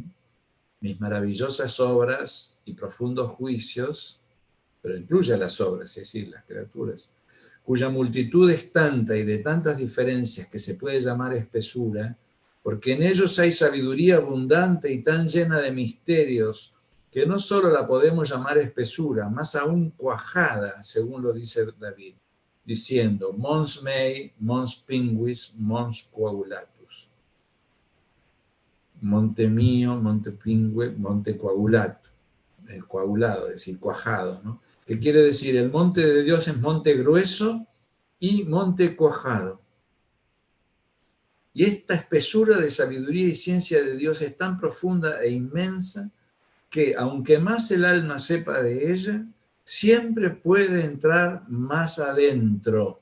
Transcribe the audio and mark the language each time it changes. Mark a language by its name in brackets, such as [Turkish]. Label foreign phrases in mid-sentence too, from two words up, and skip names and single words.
[Spanish] Mis maravillosas obras y profundos juicios, pero incluye las obras, es decir, las criaturas, cuya multitud es tanta y de tantas diferencias que se puede llamar espesura, porque en ellos hay sabiduría abundante y tan llena de misterios, que no solo la podemos llamar espesura, más aún cuajada, según lo dice David, diciendo, [Latin] mons mei, mons pinguis, mons coagulatus. [Spanish] Monte mío, monte pingue, monte coagulatus. Coagulado, es decir, cuajado, ¿no? Que quiere decir, el monte de Dios es monte grueso y monte cuajado. Y esta espesura de sabiduría y ciencia de Dios es tan profunda e inmensa que, aunque más el alma sepa de ella, siempre puede entrar más adentro.